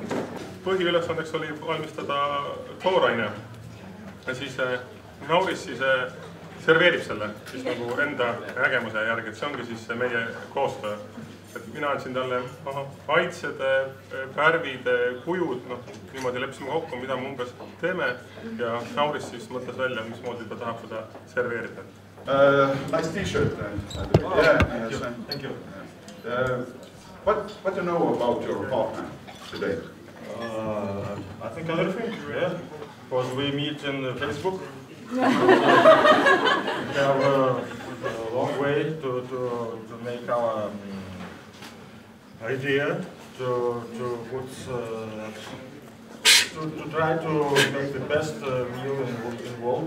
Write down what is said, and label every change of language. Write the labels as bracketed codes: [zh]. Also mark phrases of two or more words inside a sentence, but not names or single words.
[et] Põhiülesandeks oli valmistada tooraine ja siis Nauris siis serveerib selle siis nagu enda nägemuse järgi, et see ongi siis meie koostöö. Et mina andsin talle maitsed, värvid, kujud, niimoodi leppisime kokku, mida me umbes teeme ja Nauris siis mõtles välja, mismoodi ta tahab seda serveerida. [en] Nice t-shirt. Yeah, thank you. What do you know about your partner today? I think everything, yeah. Because we meet in Facebook. We have a long way to make our idea to try to make the best meal in the world.